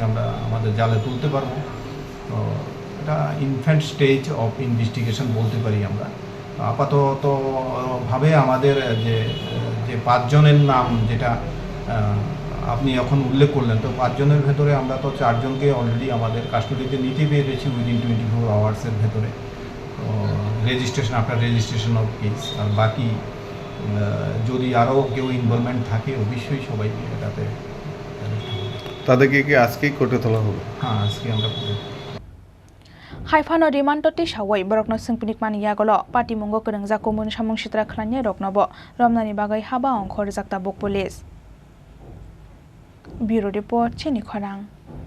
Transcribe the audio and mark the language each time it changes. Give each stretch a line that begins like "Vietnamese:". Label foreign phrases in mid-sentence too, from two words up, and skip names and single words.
Bangla: আমরা আমাদের জালে তুলতে পারবো তো এটা
English: infant stage of investigation
Bangla: বলতে পারি আমরা আপাততভাবে আমাদের যে 5 জনের নাম যেটা আপনি এখন উল্লেখ করলেন তো 5 জনের ভেতরে আমরা তো 4 জনকে অলরেডি আমাদের কাস্টডিতে নিতে পেরেছি
English: within 24 hours
Bangla: ভেতরে তো
English: after registration of case
Bangla: আর বাকি যদি আরও কেউ ইনভলভমেন্ট থাকে অবশ্যই সবাইকে এটাতে তাদেরকে কি আজকেই কোর্টে তোলা হবে হ্যাঁ আজকে আমরা
Kok Borok: Haifano rimantoti shawai borokno singpinik mani yagolo pati mongo krengjak kumun samong sitra khlanya roknobo romnani bagai haba ongkhor jakta bok
English: police Bureau Report
Kok Borok: Chini Khorang